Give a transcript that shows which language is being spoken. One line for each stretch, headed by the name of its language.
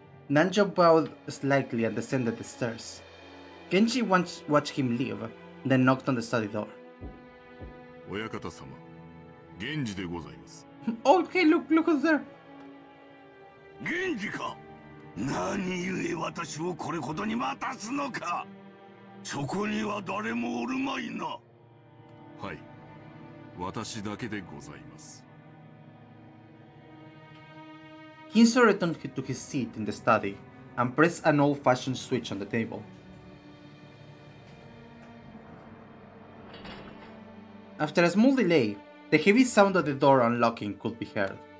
English: Nanjo bowed slightly and descended the stairs. Genji watched him leave, then knocked on the study door.
Japanese: 親方様、源氏でございます。
English: Oh, hey, look who's there.
Japanese: 源氏か。何故私をこれほどに待たすのか。そこには誰もおるまいな。はい、私だけでございます。
English: Ginso returned to his seat in the study and pressed an old-fashioned switch on the table. After a small delay, the heavy sound of the door unlocking could be heard.